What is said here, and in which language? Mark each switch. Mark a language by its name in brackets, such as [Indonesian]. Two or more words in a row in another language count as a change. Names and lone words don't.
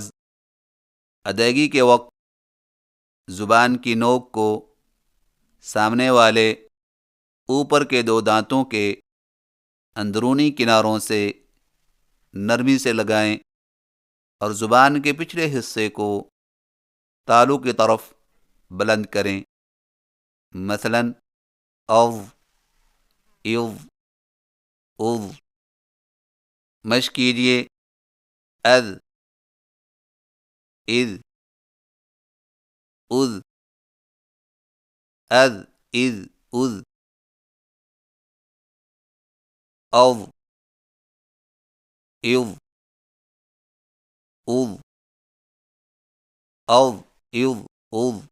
[Urdu] ادائیگی کے وقت زبان کی نوک کو سامنے والے اوپر کے دو دانتوں کے اندرونی کناروں سے نرمی سے لگائیں اور زبان کے پچھلے حصے کو تالو کی طرف بلند کریں، مثلا او، ایو، اوو۔ مشق کیجیے، از، اذ، اذ، از، اذ، اذ، او، ایو، اوو، او، ایو، اوو۔